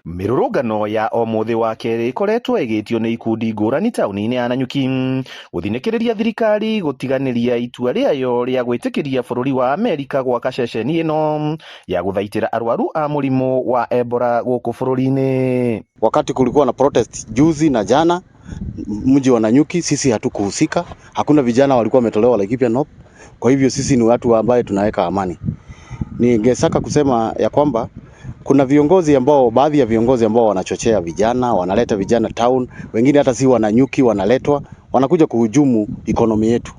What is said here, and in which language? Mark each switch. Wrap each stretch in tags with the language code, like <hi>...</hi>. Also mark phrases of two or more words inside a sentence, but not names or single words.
<ki>Mirurungano ya omuthi wa keri ikoretwo igitio ni ikundi ngurani tauni-ini ya Nanyuki guthinikiria thirikari gutiganiria itua riayo ria gwitikiria bururi wa Amerika gwaka ceceni ino ya guthaitira arwaru a murimu wa Ebola guku bururi-ini.</ki> <sw>Wakati kulikuwa na protest juzi na jana mji wa Nanyuki, sisi hatukuhusika. Hakuna vijana walikuwa wametolewa Laikipia North. Kwa hivyo sisi ni watu ambao tunaweka amani. Ningesaka kusema ya kwamba kuna viongozi ambao, baadhi ya viongozi ambao wanachochea vijana, wanaleta vijana town, wengine hata si Wananyuki wanaletwa, wanakuja kuhujumu economy yetu.</sw>